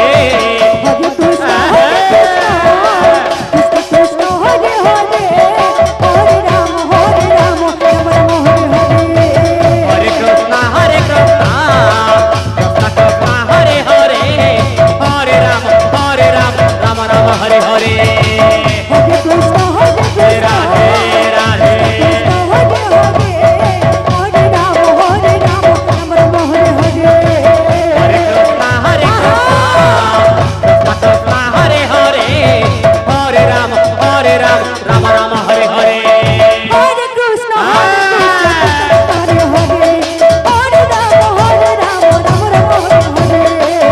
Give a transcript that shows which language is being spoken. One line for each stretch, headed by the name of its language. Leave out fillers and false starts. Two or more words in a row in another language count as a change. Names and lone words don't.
Sanskrit: হরে কৃষ্ণ কৃষ্ণ হরে হরে হরে রাম রাম রাম হরে হরে হরে কৃষ্ণ কৃষ্ণ কৃষ্ণ হরে হরে হরে রাম রাম রাম হরে হরে হরে কৃষ্ণ হরে রাধে রাধে কৃষ্ণ হরে হরে হরে রাম রাম রাম হরে হরে হরে কৃষ্ণ কৃষ্ণ হরে হরে হরে রাম রাম রাম হরে হরে হরে কৃষ্ণ হরে হরে হরে রাম রাম রাম হরে হরে